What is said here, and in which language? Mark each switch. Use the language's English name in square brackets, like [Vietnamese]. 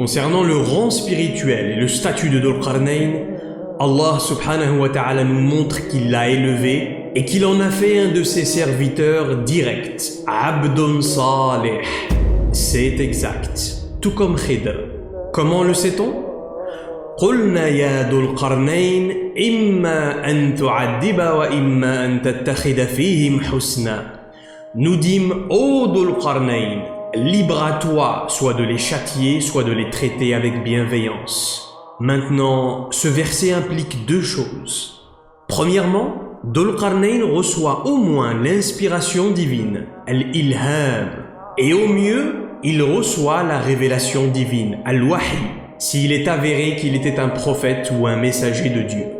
[French] Concernant le rang spirituel et le statut de Dhul Qarnayn, Allah subhanahu wa ta'ala nous montre qu'il l'a élevé et qu'il en a fait un de ses serviteurs directs, Abdun Salih. C'est exact, tout comme Khidr. Comment le sait-on? [Arabic] قلنا يا ذو القرنين إما أن تعذب وإما أن تتخذ فيهم حسنا. [French] Nous dîmes, ô Dhul Qarnayn, libre à toi, soit de les châtier, soit de les traiter avec bienveillance. Maintenant, ce verset implique deux choses. Premièrement, Dhul Qarnayn reçoit au moins l'inspiration divine, al-ilham, et au mieux, il reçoit la révélation divine, al-wahy, s'il est avéré qu'il était un prophète ou un messager de Dieu.